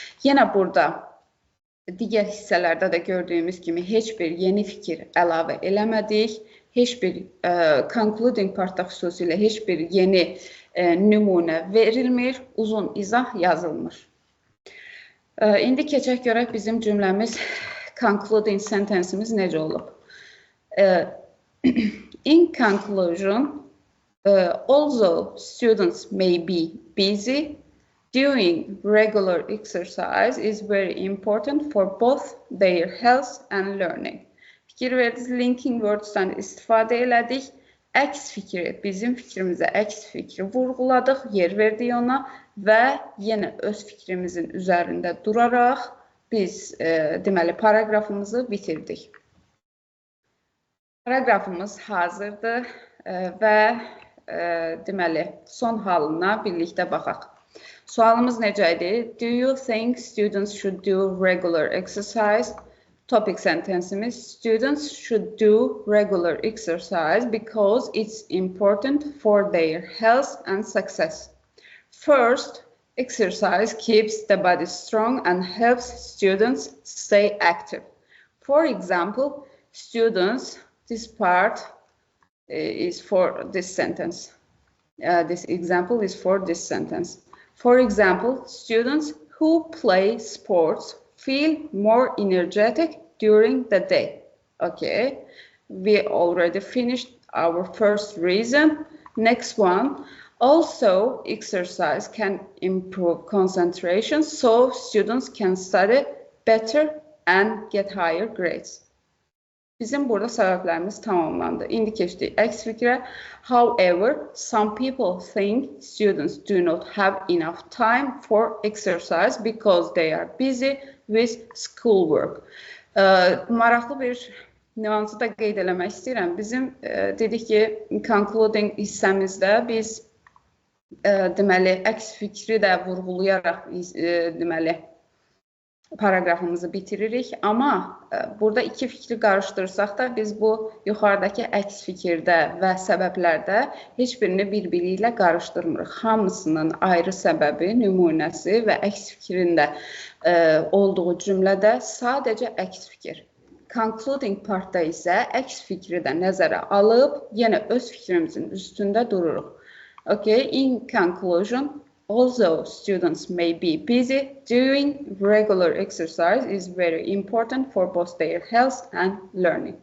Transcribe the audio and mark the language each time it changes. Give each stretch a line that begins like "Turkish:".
Azerbaijani: Yenə burada digər hissələrdə də gördüyümüz kimi heç bir yeni fikir əlavə eləmədik. Heç bir concluding partda xüsusilə heç bir yeni nümunə verilmir, uzun izah yazılmır. İndi keçək görək bizim cümləmiz, concluding sentence'imiz necə olub?
English: In conclusion, although students may be busy, doing regular exercise is very important for both their health and learning.
Azerbaijani: Fikir verdik, linking words-dan istifadə elədik. Əks fikri, bizim fikrimizə əks fikri vurğuladıq, yer verdik ona və yenə öz fikrimizin üzərində duraraq biz deməli paraqrafımızı bitirdik. Paraqrafımız hazırdır və deməli son halına birlikdə baxaq. Sualımız necə idi?
English: Do you think students should do regular exercise? Topic sentence'imiz students should do regular exercise because it's important for their health and success. First, exercise keeps the body strong and helps students stay active. For example, students, this part is for this sentence. This example is for this sentence. For example, students who play sports feel more energetic during the day. Okay, we already finished our first reason. Next one, also exercise can improve concentration so students can study better and get higher grades.
Azerbaijani: Bizim burada səbəblərimiz tamamlandı. İndi keçdik əks fikrə.
English: However, some people think students do not have enough time for exercise because they are busy with schoolwork.
Azerbaijani: Maraqlı bir nüansı da qeyd eləmək istəyirəm. Bizim dedik ki, concluding hissəmizdə biz deməli əks fikri də vurğulayaraq deməli paragrafımızı bitiririk. Amma burada iki fikri qarışdırsaq da biz bu yuxarıdakı əks fikirdə və səbəblərdə heç birini bir-biri ilə qarışdırmırıq. Hamısının ayrı səbəbi, nümunəsi və əks fikrində olduğu cümlədə sadəcə əks fikir. Concluding partda isə əks fikri də nəzərə alıb yenə öz fikrimizin üstündə dururuq.
English: Okay, in conclusion, although students may be busy, doing regular exercise is very important for both their health and learning.